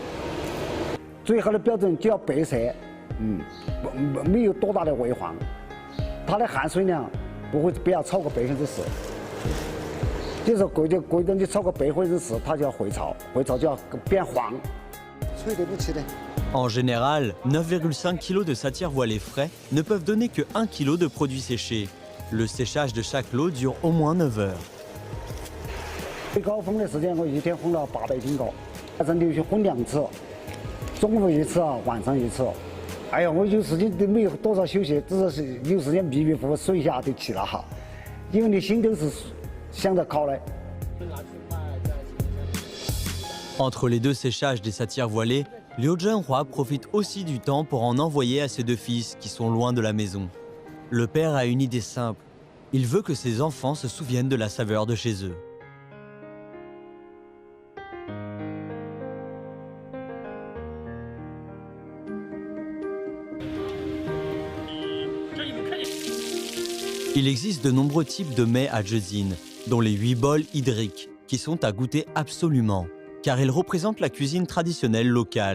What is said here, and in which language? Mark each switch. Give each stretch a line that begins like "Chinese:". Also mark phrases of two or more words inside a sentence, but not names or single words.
Chinese: 最好的标准就要白色，没有多大的微黄，它的含水量不要超过10%，就是规定你超过10%，它就要回潮，回潮就要变黄，脆的不起的。
French: En général, 9,5 kg de satire voilé frais ne peuvent donner que 1 kg de produits séchés. Le séchage de chaque lot dure au moins 9 heures.
Chinese: 最高烘的时间我一天烘了800斤高。早上连续烘2次，中午1次，晚上1次。哎呀，我有时间都没有多少休息，只是有时间迷迷糊糊睡一下就起了哈，因为你心都是想着烤嘞。
French: Entre les deux séchages des satires voilées, Liu Zhenhua profite aussi du temps pour en envoyer à ses deux fils qui sont loin de la maison. Le père a une idée simple. Il veut que ses enfants se souviennent de la saveur de chez eux. Il existe de nombreux types de mets à Jezine, dont les 8 bols hydriques, qui sont à goûter absolument, car ils représentent la cuisine traditionnelle locale.